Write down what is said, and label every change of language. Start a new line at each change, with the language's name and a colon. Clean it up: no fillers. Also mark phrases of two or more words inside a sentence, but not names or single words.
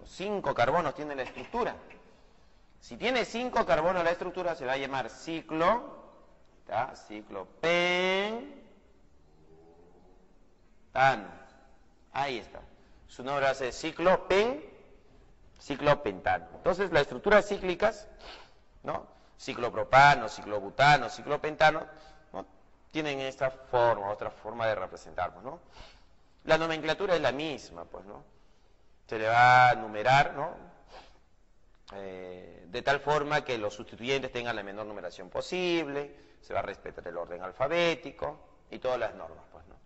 Spanish: 5 carbonos tiene la estructura. Si tiene 5 carbonos la estructura, se va a llamar ciclo, ciclopentano. Ahí está. Su nombre va a ser ciclopentano. Entonces, las estructuras cíclicas, ¿no? Ciclopropano, ciclobutano, ciclopentano, ¿no? Tienen esta forma, otra forma de representarlos, ¿no? La nomenclatura es la misma, pues, ¿no? Se le va a numerar, ¿no? De tal forma que los sustituyentes tengan la menor numeración posible, se va a respetar el orden alfabético y todas las normas, pues, ¿no?